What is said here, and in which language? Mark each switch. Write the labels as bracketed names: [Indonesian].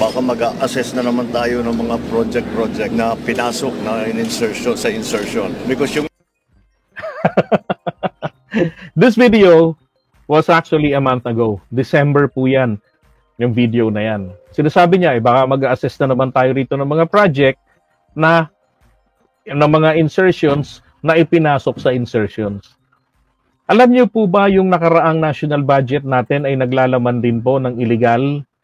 [Filipino] Baka mag-assess na naman tayo ng mga project na pinasok na insertion sa insertion. Because yung [English] This video was actually a month ago. [Filipino] December po yan. Yung video na yan. Sinasabi niya, baka mag-assess na naman tayo rito ng mga project na ng mga insertions na ipinasok sa insertions. Alam niyo po ba yung nakaraang national budget natin ay naglalaman din po ng illegal?